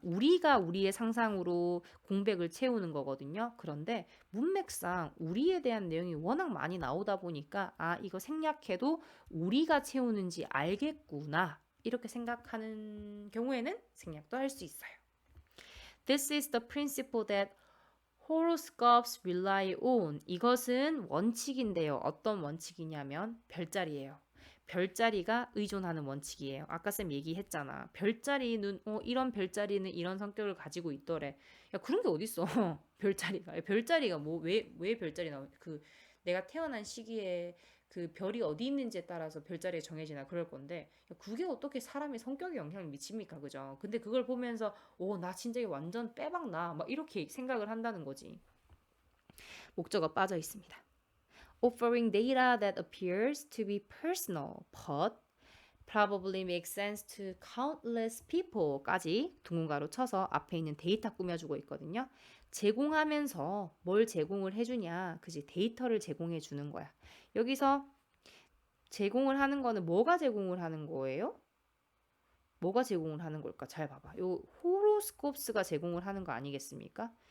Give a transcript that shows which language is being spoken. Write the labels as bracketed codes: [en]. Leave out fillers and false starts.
[ko] 우리가 우리의 상상으로 공백을 채우는 거거든요. 그런데 문맥상 우리에 대한 내용이 워낙 많이 나오다 보니까 이거 생략해도 우리가 채우는지 알겠구나. 이렇게 생각하는 경우에는 생략도 할 수 있어요. [en] This is the principle that horoscopes rely on. [ko] 이것은 원칙인데요. 어떤 원칙이냐면 별자리예요. 별자리가 의존하는 원칙이에요. 아까 쌤 얘기했잖아. 별자리는 이런 별자리는 이런 성격을 가지고 있더래. 야, 그런 게 어딨어. 별자리가 뭐 왜 별자리 나오? 내가 태어난 시기에 그 별이 어디 있는지에 따라서 별자리가 정해지나 그럴 건데 그게 어떻게 사람의 성격에 영향을 미칩니까? 그죠? 근데 그걸 보면서 나 진짜 완전 빼박나 막 이렇게 생각을 한다는 거지. 목적어 빠져 있습니다. [en] Offering data that appears to be personal but probably makes sense to countless people까지 [ko] 둥근가로 쳐서 앞에 있는 데이터 꾸며주고 있거든요. 제공하면서 뭘 제공을 해주냐? 그지? 데이터를 제공해 주는 거야. 여기서 제공을 하는 거는 뭐가 제공을 하는 거예요? 뭐가 제공을 하는 걸까? 잘 봐봐. 요 호로스콥스가 제공을 하는 거 아니겠습니까?